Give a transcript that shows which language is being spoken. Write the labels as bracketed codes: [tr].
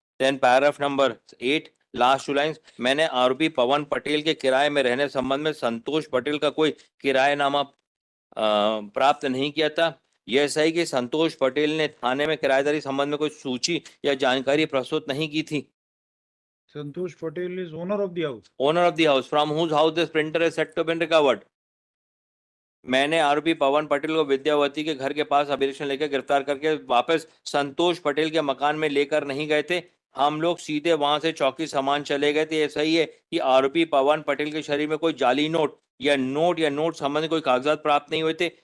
[en] Then paragraph number 8, last 2 lines. [hi] मैंने आरोपी पवन पटेल के किराए में रहने संबंध में संतोष पटेल का कोई किराएनामा प्राप्त नहीं किया था। यह सही कि संतोष पटेल ने थाने में किराएदारी संबंध में कोई सूची या जानकारी प्रस्तुत नहीं की थी। [en] Santosh Patel is owner of the house. Owner of the house from whose house this printer is said to have been recovered. [hi] मैंने आरोपी पवन पटेल को विद्यावती के घर के पास अभिरक्षण लेकर गिरफ्तार करके वापस संतोष पटेल के मकान में लेकर नहीं गए थे। हम लोग सीधे वहां से चौकी सामान चले गए थे। यह सही है कि आरोपी पवन पटेल के शरीर में कोई जाली नोट संबंधी कोई कागजात प्राप्त नहीं हुए थे।